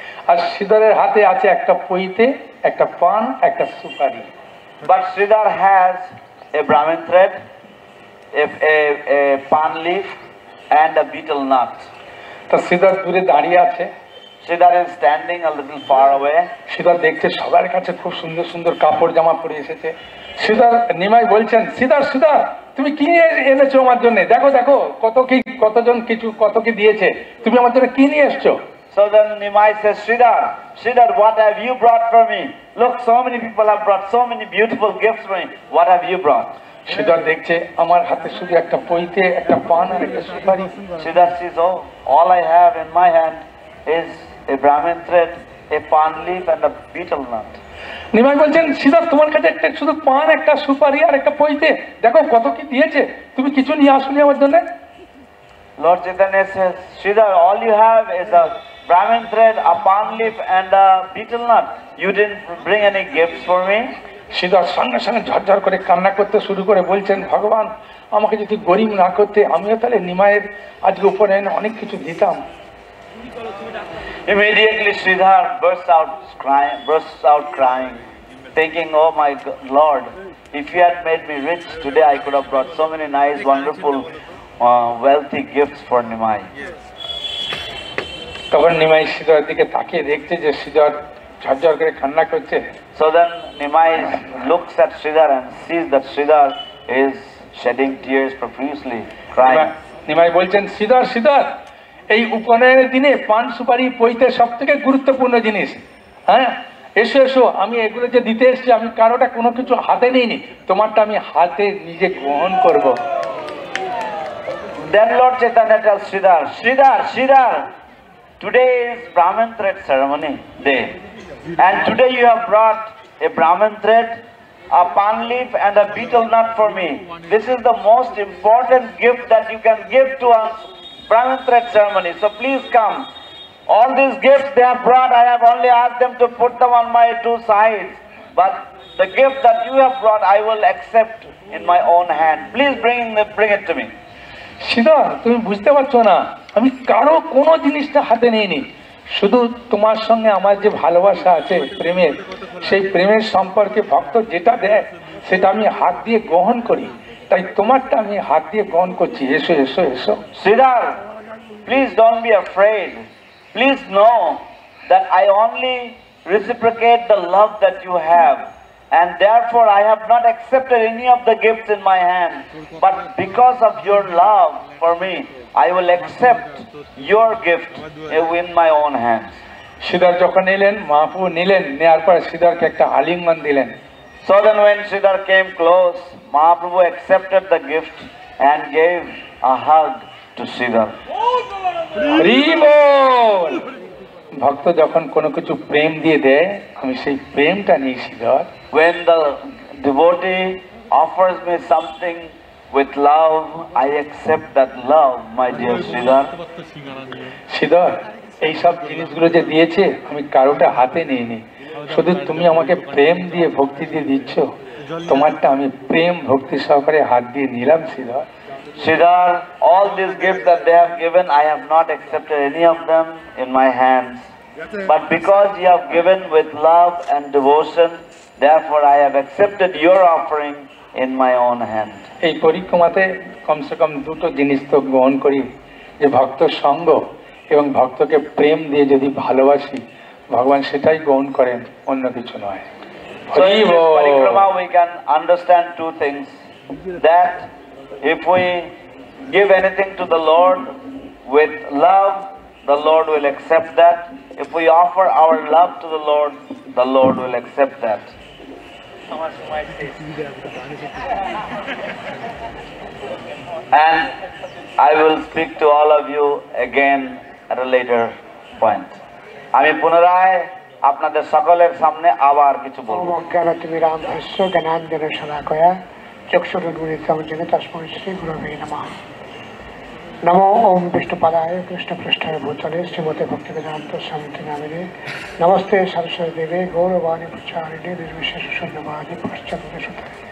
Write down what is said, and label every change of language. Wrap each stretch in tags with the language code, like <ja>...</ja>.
<bn>আর শ্রীধরের হাতে আছে একটা পইতে, একটা পান, একটা সুপারি।</bn> <en>But Sridhar has a Brahmin thread, a pan leaf and a betel nut.</en> <bn>তো শ্রীধর দূরে দাঁড়িয়ে আছে,</bn> <en>Sridhar is standing a little far away.</en> <bn>Sridhar দেখছে সবার কাছে খুব সুন্দর সুন্দর কাপড় জামা পরে এসেছে। শ্রীধর নিমাই বলছেন, শ্রীধর শ্রীধর তুমি কি এনেছো আমার জন্য, দেখো দেখো কত কি কতজন কিছু কত কি দিয়েছে, তুমি আমার জন্য কি নিয়ে এসছো?</bn> <en>So then Nimai says, Sridhar, Sridhar, what have you brought for me? Look, so many people have brought so many beautiful gifts for me. What have you brought?</en> <bn>Sridhar দেখছে আমার হাতে শুধু একটা পইতে, একটা পান আর একটা সুপারি।</bn> <en>Sridhar says, oh, all I have in my hand is a Brahmin thread, a pan leaf and a betel nut.</en> <bn>Nimai বলছেন, শ্রীধর তোমার কাছে একটা শুধু পান, একটা সুপারি আর একটা পইতে, দেখো কত কি দিয়েছে, তুমি কিছু নিয়ে আসুনি আমার জন্য?</bn> <en>Lord Chaitanya says, Sridhar, all you have is a Brahmin thread, a pan leaf and a betel nut. You didn't bring any gifts for me?</en> <bn>Sridhar সঙ্গে সঙ্গে ঝরঝর করে কান্না করতে শুরু করে বলছেন, ভগবান আমাকে যদি গরিব না করতে, আমিও তাহলে নিমাইয়ের আজকে উপনয়নে অনেক কিছু দিতাম।</bn> <en>Immediately Sridhar bursts out crying, thinking, oh my Lord, if you had made me rich today, I could have brought so many nice, wonderful, wealthy gifts for Nimai.</en> <bn>তখন নিমাই শ্রীধরের দিকে তাকিয়ে দেখছে যে শ্রীধর ঝরঝর করে কান্না করছে।</bn> <en>So then Nimai looks at Sridhar and sees that Sridhar is shedding tears profusely, crying.</en> <bn>Nimai বলছেন, শ্রীধর শ্রীধর এই উপনয়নের দিনে পান সুপারি পইতে সব থেকে গুরুত্বপূর্ণ জিনিস, হ্যাঁ এসো এসো, আমি এগুলো যে দিতে এসছি আমি কারোটা কোনো কিছু হাতে নিইনি, তোমারটা আমি হাতে নিজে গ্রহণ করব।</bn> <en>Then Lord Chaitanya tells Sridhar, Sridhar, Sridhar, today is Brahmin thread ceremony day, and today you have brought a Brahmin thread, a pan leaf and a betel nut for me. This is the most important gift that you can give to us, Brahmin thread ceremony. So please come. All these gifts they have brought, I have only asked them to put them on my two sides. But the gift that you have brought, I will accept in my own hand. Please bring it to me.</en> <bn>Sridhar তুমি বুঝতে পারছো না, আমি কারো কোনো জিনিসটা হাতে নিইনি, শুধু তোমার সঙ্গে আমার যে ভালোবাসা আছে প্রেমের, সেই প্রেমের সম্পর্কে ভক্ত যেটা দেয় সেটা আমি হাত দিয়ে গ্রহণ করি, তাই তোমারটা আমি হাত দিয়ে গ্রহণ করছি, এসো এসো এসো।</bn> <en>Sridhar, please don't be afraid. Please know that I only reciprocate the love that you have, and therefore I have not accepted any of the gifts in my hand, but because of your love for me, I will accept your gift in my own hands.</en> <bn>Sridhar যখন এলেন, মহাপ্রভু নিলেন, নেওয়ার পর শ্রীধরকে একটা আলিঙ্গন দিলেন।</bn> <en>So then when Sridhar came close, Mahaprabhu accepted the gift and gave a hug to Sridhar.</en> <bn>Hari বল। ভক্ত যখন কোনো কিছু প্রেম দিয়ে দেয় আমি সেই প্রেমটা নিই Sridhar.</bn> <en>When the devotee offers me something with love, I accept that love, my dear Sridhar.</en> <bn>Sridhar এইসব জিনিসগুলো যে দিয়েছে আমি কারোটা হাতে নিইনি, শুধু তুমি আমাকে প্রেম দিয়ে ভক্তি দিয়ে দিচ্ছ, তোমারটা আমি প্রেম ভক্তি সহকারে হাত দিয়ে নিলাম Sridhar.</bn> <en>Sridhar, all these gifts that they have given, I have not accepted any of them in my hands. But because you have given with love and devotion, therefore I have accepted your offering in my own hand.</en> <bn>এই পরিক্রমাতে কমসে কম দুটো জিনিস তো গ্রহণ করি, যে ভক্ত সঙ্গ এবং ভক্তকে প্রেম দিয়ে যদি ভালোবাসি ভগবান সেটাই গ্রহণ করেন, অন্য কিছু নয়।</bn> <en>So in this Parikrama we can understand two things, that if we give anything to the Lord with love, the Lord will accept that. If we offer our love to the Lord will accept that. And I will speak to all of you again at a later point.</en> <bn>আমি পুনরায় আপনাদের সকলের সামনে আবার কিছু বলবো।</bn> <sa>জ্ঞানতিমি রামহস্য জ্ঞানাঞ্জন শলাকয়া চক্ষুরুন্মিলিতং যেন তস্मै শ্রী গুরবে নমঃ। নমো ওম বিষ্ণুপাদায় কৃষ্ণপৃষ্ঠায় ভূতলে শ্রীমতে ভক্তিবেদান্ত স্বামীতি নামিনে নমস্তে সরস্বতী দেবে গৌরবাণী প্রচারিণে নির্বিশেষ শূন্যবাদী পশ্চাৎ সুতে।</sa>